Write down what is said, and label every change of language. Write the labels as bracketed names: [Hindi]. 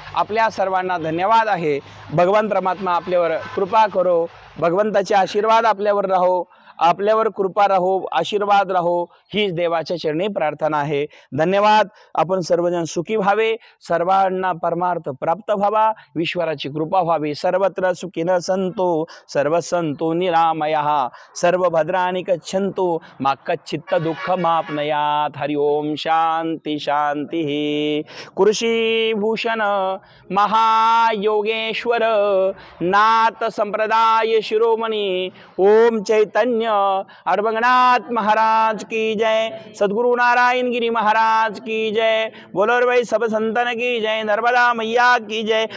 [Marathi] आपल्या सर्वांना धन्यवाद आहे। भगवंत परमात्मा आपल्यावर कृपा करो, भगवंताचे आशीर्वाद आपल्यावर राहो, आपल्यावर कृपा राहो, आशीर्वाद राहो, हीच देवाच्या चरणी प्रार्थना आहे। धन्यवाद। आपण सर्वजण सुखी व्हावे, सर्वांना परमार्थ प्राप्त व्हावा, ईश्वराची कृपा व्हावी। [Sanskrit] सर्वत्र सुखिनः सन्तु, सर्व सन्तु निरामयः, सर्व भद्राणि गच्छन्तु, मा कच्चित् दुःखमाप्नुयात्। हरि ओम शांति शांति। [Hindi] कृषिभूषण महायोगेश्वर नाथ संप्रदाय शिरोमणि ओम चैतन्य अरबंगनाथ महाराज की जय, सद्गुरु नारायण गिरी महाराज की जय, बोलो रे भाई सब संतन की जय, नर्मदा मैया की जय।